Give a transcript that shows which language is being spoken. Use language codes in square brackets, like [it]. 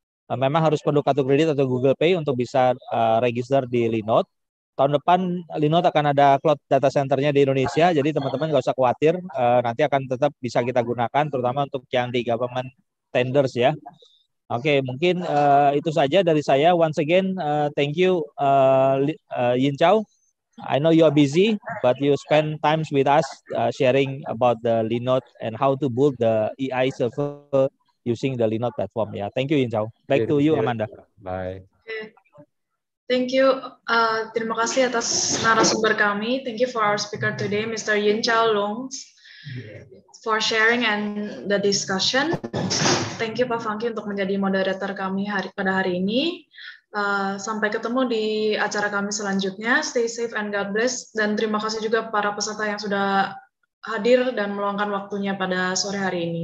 [id] Memang harus perlu kartu kredit atau Google Pay untuk bisa register di LINODE. Tahun depan LINODE akan ada cloud data centernya di Indonesia, jadi teman-teman nggak usah khawatir, nanti akan tetap bisa kita gunakan, terutama untuk yang di government tenders ya. Oke, mungkin itu saja dari saya. [en] Once again, thank you Yin Chao. I know you are busy, but you spend times with us sharing about the LINODE and how to build the AI server using the LINODE platform. Ya, thank you Yin Chao. Back to you Amanda. Bye. Thank you. [id] Terima kasih atas narasumber kami. [en] Thank you for our speaker today, Mr. Yin Chao Loong, for sharing and the discussion. Thank you [id] Pak Fanky untuk menjadi moderator kami pada hari ini. Sampai ketemu di acara kami selanjutnya. [en] Stay safe and God bless. [id] Dan terima kasih juga para peserta yang sudah hadir dan meluangkan waktunya pada sore hari ini.